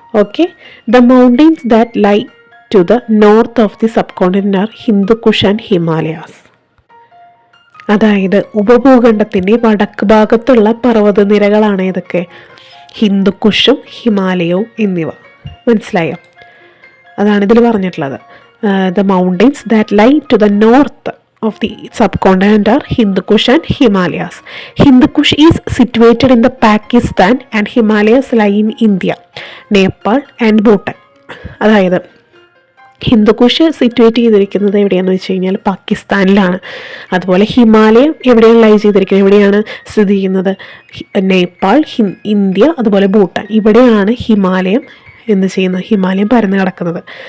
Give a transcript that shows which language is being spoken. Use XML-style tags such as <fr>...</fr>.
<en>Okay, the mountains that lie to the north of the subcontinent are Hindukush and Himalayas.</en> <ml>അതായത് ഉപഭൂഖണ്ഡത്തിൻ്റെ വടക്ക് ഭാഗത്തുള്ള പർവ്വതനിരകളാണ് ഇതൊക്കെ, ഹിന്ദുക്കുഷും ഹിമാലയവും എന്നിവ. മനസ്സിലായോ? അതാണ് ഇതിൽ പറഞ്ഞിട്ടുള്ളത്.</ml> <en>The mountains that lie to the north of the subcontinent are Hindukush and Himalayas. Hindukush is situated in the Pakistan and Himalayas lie in India, Nepal and Bhutan.</en> <ml>അതായത് ഹിന്ദുക്കുഷ് സിറ്റുവേറ്റ് ചെയ്തിരിക്കുന്നത് എവിടെയാണെന്ന് വെച്ച് കഴിഞ്ഞാൽ പാകിസ്ഥാനിലാണ്. അതുപോലെ ഹിമാലയം എവിടെയാണ് ലൈ ചെയ്തിരിക്കുന്നത്, എവിടെയാണ് സ്ഥിതി ചെയ്യുന്നത്? നേപ്പാൾ, ഇന്ത്യ, അതുപോലെ ഭൂട്ടാൻ. ഇവിടെയാണ് ഹിമാലയം ഹിമാലയം പരന്നു കിടക്കുന്നത്.</ml>